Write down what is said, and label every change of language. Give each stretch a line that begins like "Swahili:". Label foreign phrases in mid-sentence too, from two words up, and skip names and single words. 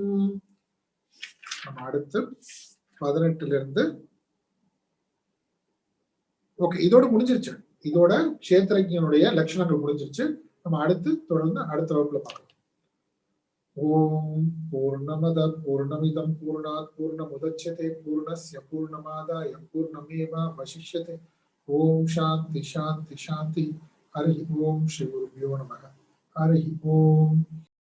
Tamil: நம்ம அடுத்து 18 இருந்து ஓகே, இதோட முடிஞ்சிருச்சு. இதோட க்ஷேத்ரஜ்ஞனுடைய லட்சணங்கள் முடிஞ்சிருச்சு. நம்ம அடுத்து தொடர்ந்து அடுத்த வகுப்புல பார்க்கலாம்.
Sanskrit: ओम् पूर्णमद पूर्णमिदम् पूर्णात् पूर्णमुदच्यते पूर्णस्य पूर्णमादाय पूर्णमेवावशिष्यते. ओम् शान्ति शान्ति शान्ति। हरि ओम् श्री गुरुभ्यो नमः. हरि ओम्.